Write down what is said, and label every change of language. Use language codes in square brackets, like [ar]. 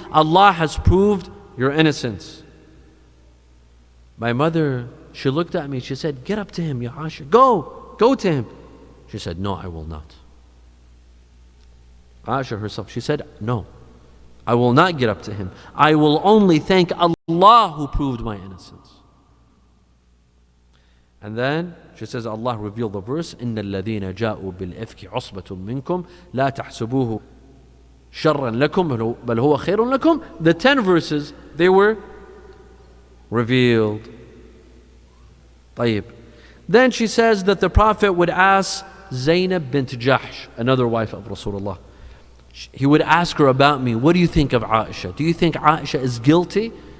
[en] Allah has proved your innocence. My mother, she looked at me, she said, get up to him, Ya Aisha, go to him. She said, no, I will not. Aisha herself, she said, no, I will not get up to him. I will only thank Allah who proved my innocence. And then she says, Allah revealed the verse, [ar] إِنَّ الَّذِينَ جَاءُوا بِالْإِفْكِ عُصْبَةٌ مِّنْكُمْ لَا تَحْسَبُوهُ شَرًّا لَكُمْ بَلْ هُوَ خَيْرٌ لَكُمْ. [en] The 10 verses, they were revealed. [ar] طيب. [en] Then she says that the Prophet would ask Zainab bint Jahsh, another wife of Rasulullah. He would ask her about me, what do you think of Aisha? Do you think Aisha is guilty?